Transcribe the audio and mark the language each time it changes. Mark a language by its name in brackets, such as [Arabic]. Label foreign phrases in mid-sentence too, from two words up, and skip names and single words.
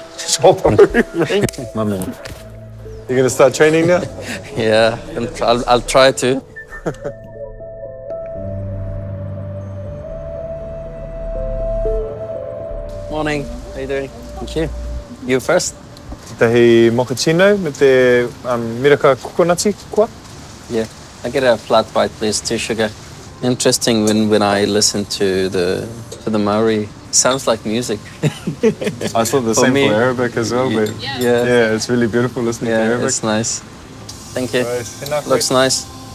[English] My man. You gonna start training now? Yeah, and I'll try to. Morning. How you doing? Thank you. You first? [Māori] Tahi mochaccino me te miraka kokonati kua? [English] Yeah. I get a flat white, please, 2 sugar. Interesting when I listen to the Maori. Sounds like music. I thought the For same me, for Arabic as well, but Yeah. it's really beautiful listening to Yeah, Arabic. it's nice. Thank you. Right.